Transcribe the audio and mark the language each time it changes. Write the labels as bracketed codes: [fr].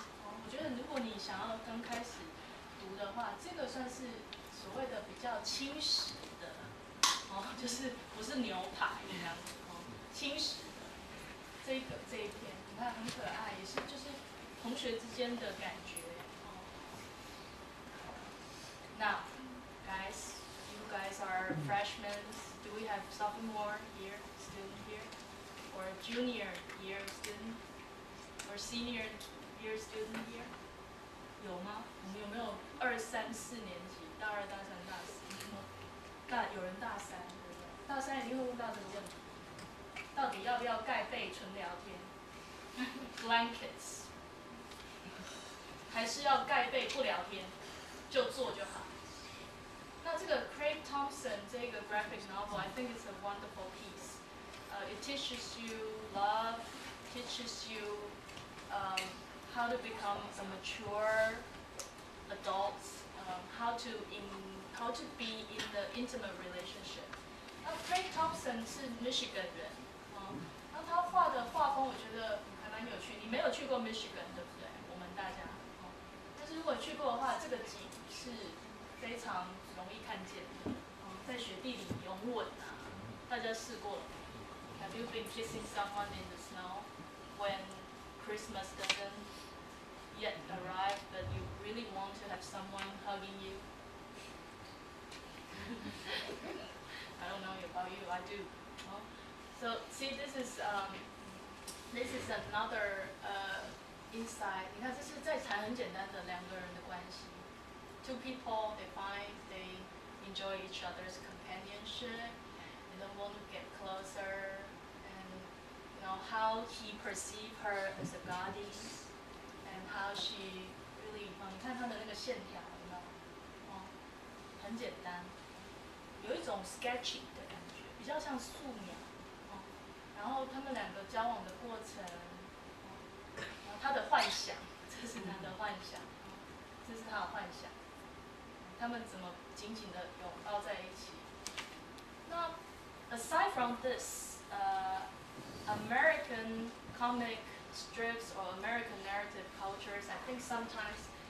[zh] 我觉得如果你想要刚开始读的话，这个算是所谓的比较轻食的，就是不是牛排这样子，轻食的这一片，你看很可爱，也是就是同学之间的感觉。 [en] Now, guys, you guys are freshmen. Do we have sophomore year student here, or junior year student, or senior year student here? [zh] 有吗？我们有没有2、3、4年级？大2、大3、大4？有人大3，对不对？大3一定会问到这个问题：到底要不要盖被纯聊天 ？Blankets， 还是要盖被不聊天，就做就好？那这个 [en] Craig Thompson 这个 graphic novel, I think it's a wonderful piece. It teaches you love, teaches you how to become a mature adult, how to be in the intimate relationship. [zh] 那 Craig Thompson 是 Michigan 人，那他画的画风我觉得还蛮有趣。你没有去过 Michigan 对不对？我们大家，但是如果去过的话，这个景是非常容易看见的。在雪地里拥吻啊，大家试过了吗 [en] ？Have you been kissing someone in the snow when Christmas doesn't yet arrive, but you really want to have someone hugging you? I don't know about you, I do. So see, this is another insight. [zh] 你看，这是在谈很简单的两个人的关系。 [en] Two people, they find they enjoy each other's companionship. They don't want to get closer, and you know how he perceive her as a goddess, and how she really [zh] 你看他的那个线条，有没有？很简单，有一种 sketching 的感觉，比较像素描。然后他们两个交往的过程，然后他的幻想，这是他的幻想，这是他的幻想。他们怎么紧紧的拥抱在一起？ [en] 那 aside from this, American comic strips or American narrative cultures, I think sometimes